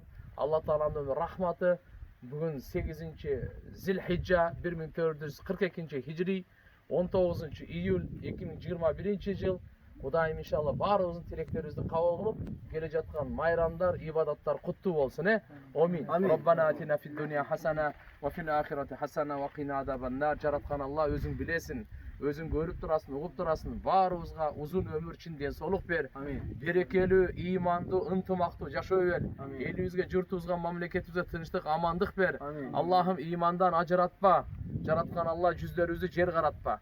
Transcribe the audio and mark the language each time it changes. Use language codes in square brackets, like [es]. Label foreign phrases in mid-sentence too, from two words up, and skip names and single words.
[ky] Алла Тааланын рахматы. Бүгүн 8 Зилхижжа 1442 хижри, 19 июль 2021 жыл. Кудайым иншалла баарыбыздын тилектерибизди кабыл кылып, келе жаткан майрамдар, ибадаттар куттуу болсун. Амин. [ar] ربنا آتنا في الدنيا حسنة وفي الآخرة حسنة وقنا عذاب النار. [ky] Жараткан Алла өзүң билесиң, өзүң көрүп турасың, угуп турасың. Баарыбызга узун өмүр, чын ден соолук бер. Берекелүү, ыймандуу, ынтымактуу жашоо бер. Элибизге, журтубузга, мамлекетибизге тынчтык, амандык бер. Аллахым ыймандан ажыратпа. Жараткан Алла жүздөрүбүздү жер каратпа.